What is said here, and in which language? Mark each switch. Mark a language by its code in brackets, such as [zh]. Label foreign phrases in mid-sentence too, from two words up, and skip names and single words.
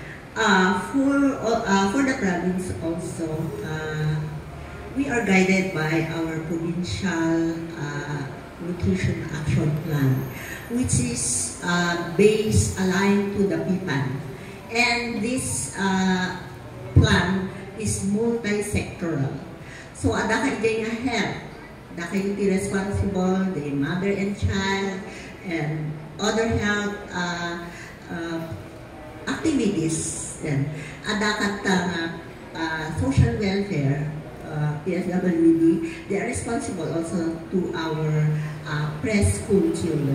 [en] For the province also, we are guided by our provincial Nutrition Action Plan, which is based aligned to the PIPAN. And this plan is multi-sectoral. So, [ilo] ada ka nga [en] health, [ilo] ada ka yung [en] responsible, the mother and child, and other health activities. And [ilo] ada ka [en] social welfare, PSWD, they are responsible also to our preschool children.